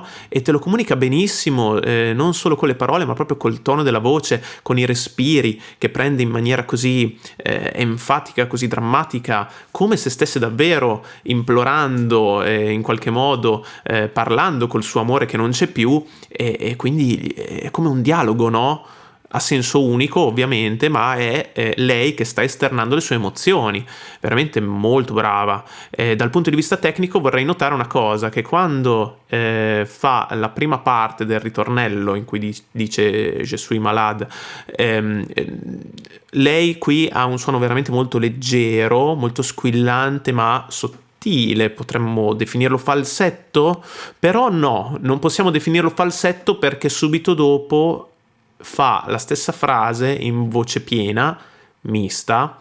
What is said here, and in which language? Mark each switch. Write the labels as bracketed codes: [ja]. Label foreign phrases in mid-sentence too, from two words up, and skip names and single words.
[it] E te lo comunica benissimo, non solo con le parole, ma proprio col tono della voce, con i respiri che prende in maniera così enfatica, così drammatica, come se stesse davvero implorando, in qualche modo parlando col suo amore che non c'è più, e quindi è come un dialogo, no? A senso unico ovviamente, ma è lei che sta esternando le sue emozioni, veramente molto brava. Dal punto di vista tecnico vorrei notare una cosa, che quando fa la prima parte del ritornello in cui dice Je suis malade, lei qui ha un suono veramente molto leggero, molto squillante ma sottile. Potremmo definirlo falsetto, però no, non possiamo definirlo falsetto, perché subito dopo fa la stessa frase in voce piena, mista,